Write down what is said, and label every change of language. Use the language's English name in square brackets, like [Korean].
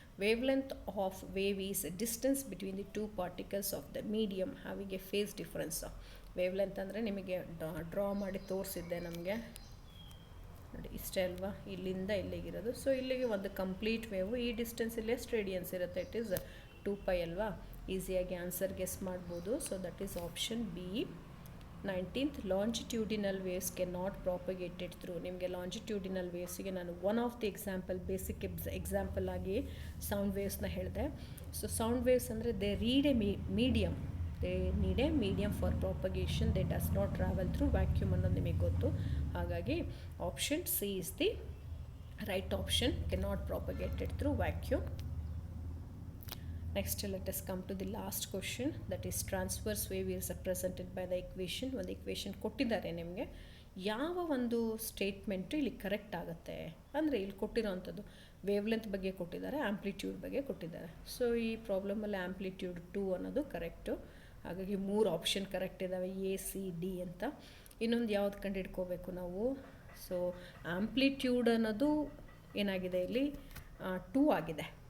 [English] Wavelength of wave is a distance between the two particles of the medium having a phase difference. [Kannada] Wavelength ಅಂದರೆ ನಿಮಗೆ draw ಮಾಡಿ ತೋರಿಸಿದ್ದೆ ನಮಗೆ ನೋಡಿ, ಇಷ್ಟೇ ಅಲ್ವಾ, ಇಲ್ಲಿಂದ ಇಲ್ಲಿಗಿರೋದು. ಸೊ ಇಲ್ಲಿಗೆ ಒಂದು ಕಂಪ್ಲೀಟ್ ವೇವು. ಈ ಡಿಸ್ಟೆನ್ಸ್ ಇಲ್ಲಿ ಎಷ್ಟು ರೇಡಿಯನ್ಸ್ ಇರುತ್ತೆ? ಇಟ್ ಈಸ್ 2π ಅಲ್ವಾ. ಈಸಿಯಾಗಿ ಆನ್ಸರ್ ಗೆಸ್ ಮಾಡ್ಬೋದು. [English] So that is option B. 19th longitudinal waves cannot propagate it through. [Kannada] ನಿಮಗೆ ಲಾಂಜಿಟ್ಯೂಡಿನಲ್ ವೇವ್ಸಿಗೆ ನಾನು [English] one of the example [Kannada] basic example ಆಗಿ ಸೌಂಡ್ ವೇವ್ಸ್ನ ಹೇಳಿದೆ. [English] ಸೊ sound waves ಅಂದರೆ they read a medium, they need a medium for propagation. They does not travel through vacuum [Kannada] ಅನ್ನೋದು ನಿಮಗೆ ಗೊತ್ತು. [English] ಹಾಗಾಗಿ option C is the right option. Cannot propagated through vacuum. Next, let us come to the last question, that is transverse wave is represented by the equation. [Kannada] ಒಂದು equation ಕೊಟ್ಟಿದ್ದಾರೆ ನಿಮಗೆ. ಯಾವ ಒಂದು statement ಇಲ್ಲಿ ಕರೆಕ್ಟ್ ಆಗುತ್ತೆ ಅಂದರೆ ಇಲ್ಲಿ ಕೊಟ್ಟಿರೋವಂಥದ್ದು ವೇವ್ ಲೆಂತ್ ಬಗ್ಗೆ ಕೊಟ್ಟಿದ್ದಾರೆ, ಆಂಪ್ಲಿಟ್ಯೂಡ್ ಬಗ್ಗೆ ಕೊಟ್ಟಿದ್ದಾರೆ. ಸೊ ಈ ಪ್ರಾಬ್ಲಮಲ್ಲಿ ಆಂಪ್ಲಿಟ್ಯೂಡ್ 2 ಅನ್ನೋದು ಕರೆಕ್ಟು. ಹಾಗಾಗಿ 3 ಆಪ್ಷನ್ ಕರೆಕ್ಟ್ ಇದ್ದಾವೆ, A, C, D ಅಂತ. ಇನ್ನೊಂದು ಯಾವ್ದು ಕಂಡುಹಿಡ್ಕೋಬೇಕು ನಾವು? ಸೊ ಆಂಪ್ಲಿಟ್ಯೂಡ್ ಅನ್ನೋದು ಏನಾಗಿದೆ ಇಲ್ಲಿ 2 ಆಗಿದೆ.